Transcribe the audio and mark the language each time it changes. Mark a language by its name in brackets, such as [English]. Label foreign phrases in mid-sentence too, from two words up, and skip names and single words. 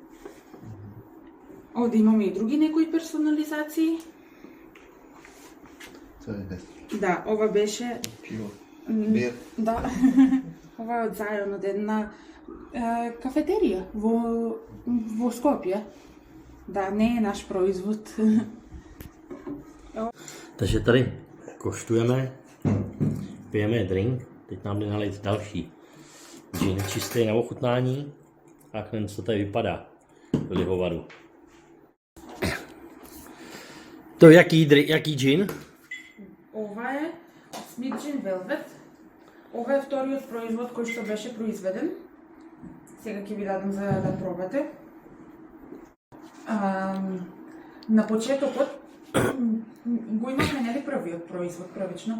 [Macedonian] Овде имаме и други некои персонализации. Да, ова беше... Пиво. Бир. Да. Ова е од зајон од една кафетерија во Скопје. Да, не е наш производ. [Czech] Takže tady koštujeme, pijeme drink, teď nám jde nalejt další gin, čistý na ochutnání a jak to tady vypadá do lihovaru. To jaký gin? [Macedonian] Ова е Smith Gin Velvet. Ова е вториот производ кој што беше произведен. Сега ќе ви дадам за да пробате. На почетокот го имавме нели првиот производ првично.